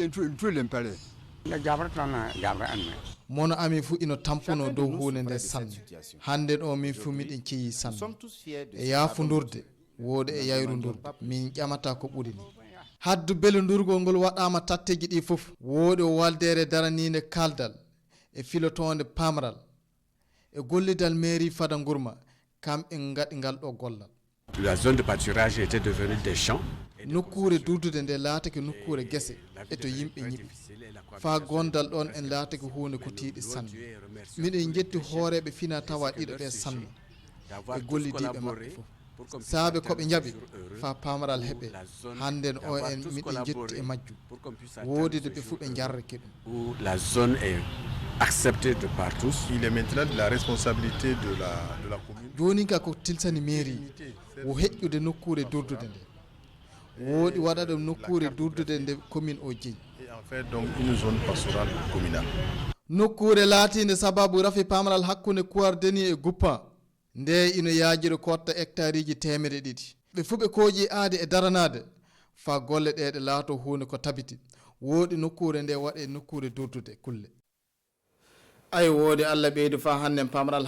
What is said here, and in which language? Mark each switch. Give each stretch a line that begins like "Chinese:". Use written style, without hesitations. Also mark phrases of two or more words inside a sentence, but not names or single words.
Fula: mono ami fu ino tampuno dow hunde nde sanne hande ɗo min fu miɗen ceeyi sanne e yaafodurde woode e yayrudurde min ƴamata ko ɓuri ni haddu belodurgol ngol waɗama tatteji ɗi foof woodi o waldere daraninde kaldal e filotonde pamral e gollidal mairie fada gourma kamɓe gaɗi ngal ɗo gollal
French: La zone de pâturage était devenue des champs.
Fula: nokkure durdude nde laatake nokkure gese e to yimɓe ñiɓi fa gondal ɗon en laatake hunde ko tiiɗi sanne miɗen jetti hooreɓe fina tawa ɗiɗo ɓe sanne e gollidiɓe maɓɓe fof saabe koɓe jaaɓi fa pamaral heɓe hannden o en miɗen jetti e majjum woodide ɓe fuu ɓe jarreke ɗum
French: La zone est acceptée de par tous. Il est maintenant de la responsabilité de la commune.
Fula: joni ka ko tilsani mairie wo heƴƴude nokkure durdude nde woodi waɗa ɗum nokkure durdude nde commune o jeeyi
French: Et en fait donc une zone pastorale communale.
Fula: nokkure laatinde sababu rafi pamaral hakkunde kuwar deni e guppa nde ina yaajiri kotta hectare ji 200 ɓe fuu ɓe kooƴi aade e daranade fa golle ɗe laato hunde ko tabiti woodi nokkure nde waɗe nokkure durdude kulle ay woodi Allah ɓeydi fa hannde pamaral